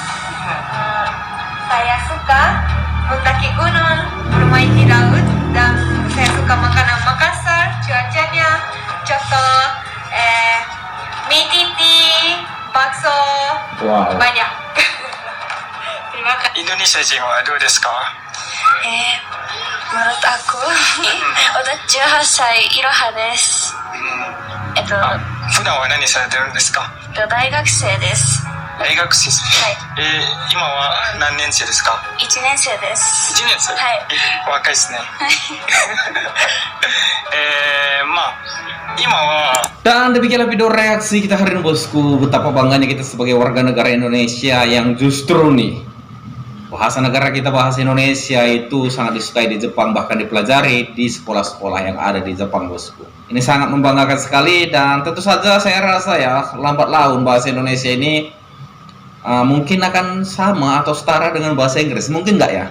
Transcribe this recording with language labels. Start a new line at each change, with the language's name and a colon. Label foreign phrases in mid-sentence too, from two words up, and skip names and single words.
Indonesian: Saya suka mendaki gunung, bermain di laut, dan saya suka makanan Makassar. Cuacanya contoh mie titi, bakso, Wow. banyak. Terima kasih.
Japanese: インドネシア人はどうですか？
Indonesian: Menurut aku, udah
Japanese: 18 歳、いろはです。普段は何されてるんですか？大学生です。大学生です。今は何年生ですか 1年生です。？1年生。はい。若いですね。まあ今は
Indonesian: Dan demikianlah video reaksi kita hari ini, bosku. Betapa bangganya kita sebagai warga negara Indonesia yang justru nih bahasa negara kita, bahasa Indonesia itu sangat disukai di Jepang, bahkan dipelajari di sekolah-sekolah yang ada di Jepang, bosku. Ini sangat membanggakan sekali, dan tentu saja saya rasa ya lambat laun bahasa Indonesia ini mungkin akan sama atau setara dengan bahasa Inggris, mungkin nggak ya?